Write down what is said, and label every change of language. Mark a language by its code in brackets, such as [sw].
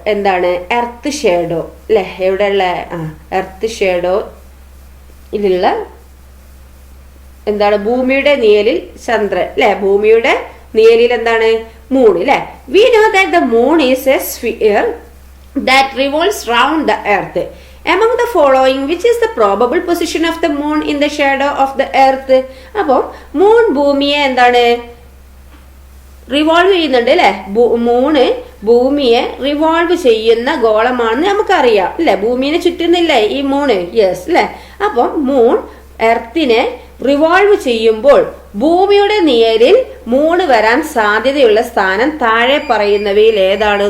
[ml] എന്താണ്, earth shadow അല്ലെ. എവിടെയുള്ള earth shadow ഇതിലുള്ള എന്താണ്, ഭൂമിയുടെ നിഴലിൽ ചന്ദ്രൻ അല്ലെ. ഭൂമിയുടെ നിഴലിൽ എന്താണ്, മൂൺ അല്ലെ. [en] We know that the moon is a sphere that revolves round the earth. Among the following, which is the probable position of the moon in the shadow of the earth? [ml] അപ്പോൾ moon ഭൂമിയെ എന്താണ് revolve ചെയ്യുന്നുണ്ട് അല്ലെ. Moon ഭൂമിയെ revolve ചെയ്യുന്ന ഗോളമാണെന്ന് നമുക്കറിയാം അല്ലെ. ഭൂമിയെ ചുറ്റുന്നില്ലേ ഈ മൂണ്? യെസ് അല്ലെ. അപ്പം മൂൺ എർത്തിനെ റിവോൾവ് ചെയ്യുമ്പോൾ ഭൂമിയുടെ നിഴലിൽ മൂൺ വരാൻ സാധ്യതയുള്ള സ്ഥാനം താഴെ പറയുന്നവയിൽ ഏതാണ്?